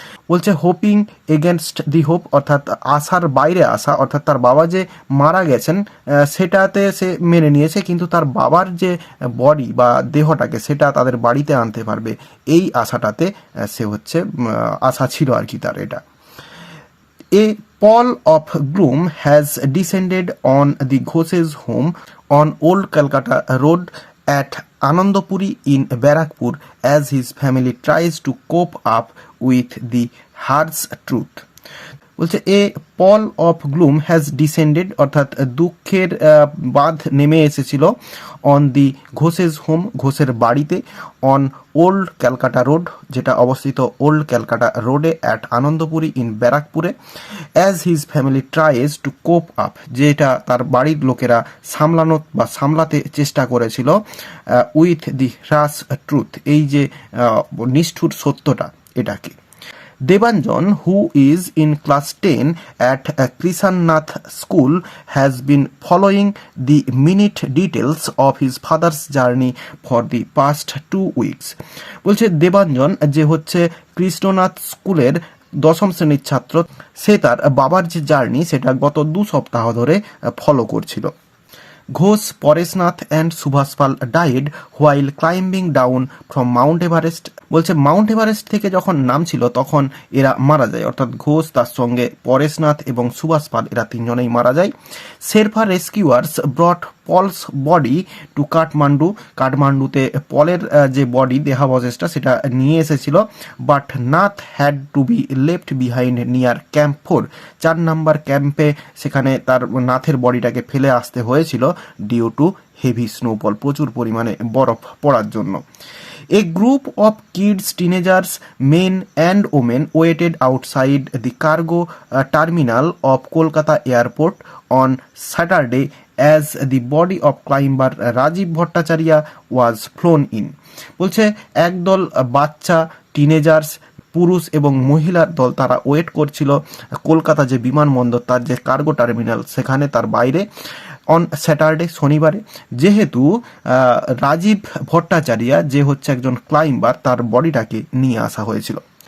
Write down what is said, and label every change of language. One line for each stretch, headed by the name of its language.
Bangla: বলছে
English: hoping against the hope
Bangla: অর্থাৎ আশার বাইরে আসা, অর্থাৎ তার বাবা যে মারা গেছেন সেটাতে সে মেনে নিয়েছে, কিন্তু তার বাবার যে বডি বা দেহটাকে সেটা তাদের বাড়িতে আনতে পারবে এই আশাটাতে সে হচ্ছে আশা ছিল আর কি তার। এটা
English: A pall of gloom has descended on the Ghosh's home on Old Calcutta Road at Anandapuri in Barakpur as his family tries to cope up with the harsh truth.
Bangla: বলছে
English: a pall of gloom has descended
Bangla: অর্থাৎ দুঃখের বাঁধ নেমে এসেছিল
English: on the Ghoshes home,
Bangla: ঘোষের বাড়িতে,
English: on old Calcutta road
Bangla: যেটা অবস্থিত ওল্ড ক্যালকাটা রোডে,
English: at Anandpuri in ব্যারাকপুরে, as his family tries to cope up
Bangla: যেটা তার বাড়ির লোকেরা সামলানো বা সামলাতে চেষ্টা করেছিল,
English: with the harsh truth
Bangla: এই যে নিষ্ঠুর সত্যটা এটাকে।
English: Debanjan, who is in class 10 at Krishannath School, has been following the minute details of his father's journey for the past 2 weeks.
Bangla: বলছে দেবাঞ্জন যে হচ্ছে কৃষ্ণনাথ স্কুলের 10ম শ্রেণীর ছাত্র, সে তার বাবার যে জার্নি সেটা গত 2 সপ্তাহ ধরে ফলো করছিল।
English: Ghosh, Paresnath and Subhas Pal died while climbing down from Mount Everest.
Bangla: বলছে মাউন্ট এভারেস্ট থেকে যখন নামছিল তখন এরা মারা যায়, অর্থাৎ ঘোষ তার সঙ্গে পরেশনাথ এবং সুভাষ পাল এরা 3 জনেই মারা যায়।
English: Sherpa rescuers brought Paul's body to Kathmandu,
Bangla: কাঠমান্ডুতে পলের যে বডি দেহাবশেষটা সেটা নিয়ে এসেছিল,
English: but Nath had to be left behind near camp 4,
Bangla: 4 নম্বর ক্যাম্পে সেখানে তার নাথের বডিটাকে ফেলে আসতে হয়েছিল
English: due to heavy snowfall,
Bangla: প্রচুর পরিমাণে বরফ পড়ার জন্য।
English: A group of kids, teenagers, men and women waited outside the cargo terminal of Kolkata airport on Saturday as the body of climber Rajiv Bhattacharya was flown in.
Bangla: বলছে একদল বাচ্চা, teenagers, পুরুষ এবং মহিলার দল তারা ওয়েট করছিল কলকাতা যে বিমানবন্দর তার যে কার্গো টার্মিনাল সেখানে তার বাইরে
English: on Saturday
Bangla: শনিবারে, যেহেতু রাজীব ভট্টাচার্য যে হচ্ছে একজন ক্লাইম্বার তার বডিটাকে নিয়ে আসা হয়েছিল।